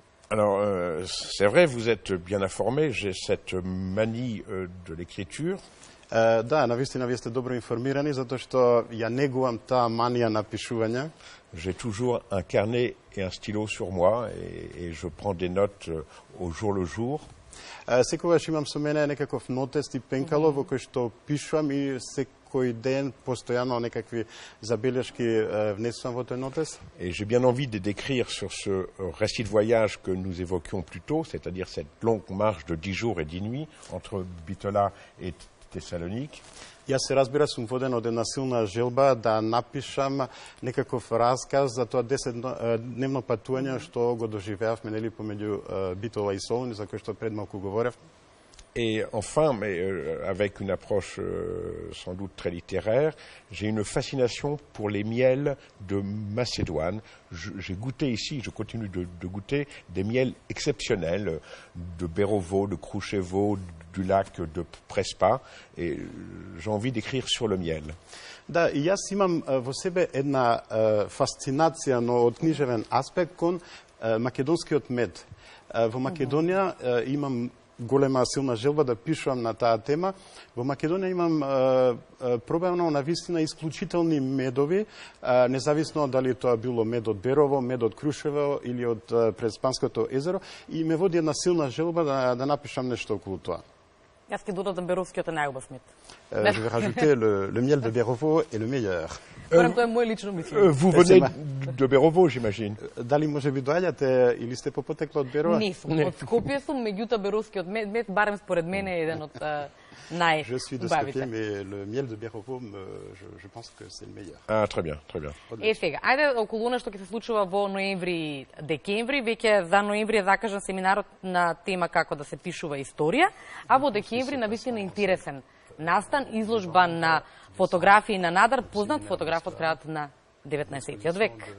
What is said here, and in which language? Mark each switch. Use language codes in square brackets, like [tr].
[fr] Alors, c'est vrai, vous êtes bien informé, j'ai cette manie de l'écriture. [mk] Да, навистина вие сте добро информирани, затоа што ја негувам таа манија на пишување. [fr] J'ai toujours un carnet et un stylo sur moi et je prends des notes au jour le jour. [mk] Секогаш имам со мене некаков нотест и пенкало во кој што пишувам и секој ден постојано некакви забелешки внесувам во тој нотест. [fr] Et j'ai bien envie de décrire sur ce récit de voyage que nous évoquions plus tôt, c'est-à-dire cette longue marche de 10 jours et 10 nuits entre Bitola et Thessalonique. [mk] Јас се разбира сум воден од една силна желба да напишам некаков расказ за тоа 10-дневно патување што го доживеавме нели помеѓу Битола и Солун, за кој што пред малку говорев. [fr] Et enfin, mais avec une approche sans doute très littéraire, j'ai une fascination pour les miels de Macédoine. J'ai goûté ici, je continue de goûter des miels exceptionnels de Berovo, de Kruševo, du lac de Prespa, et j'ai envie d'écrire sur le miel. [mk] Да, и јас имам во себе една фасцинација, но од книжевен аспект кон македонскиот мед. Во Македонија имам голема силна желба да пишувам на таа тема. Во Македонија имам пробавно на вистина исклучителни медови, независно дали тоа било мед од Берово, мед од Крушево или од Преспанското езеро, и ме води една силна желба да напишам нешто околу тоа. Јас ќе додадам Беровскиот е најубав мед. [fr] Je vais rajouter le miel de Berovo est le meilleur. [mk] Тоа е мој лично мислење. [fr] Vous venez de Berovo, j'imagine. [mk] Дали може би доаѓате или сте по потекло од Берова? Не сум, од Скопје сум, меѓутоа Беровскиот мед барем според мене е еден од најубавите. [fr] Je suis de Skopje, mais le miel de Berovo, je pense que c'est le meilleur. Ah, très bien, très bien. [mk] Сега, ајде околу она што ќе се случува во ноември и декември, веќе за ноември е закажан семинарот на тема како да се пишува историја, а во декември навистина интересен настан, изложба на фотографии на Надар, познат фотограф од крајот на 19-тиот век.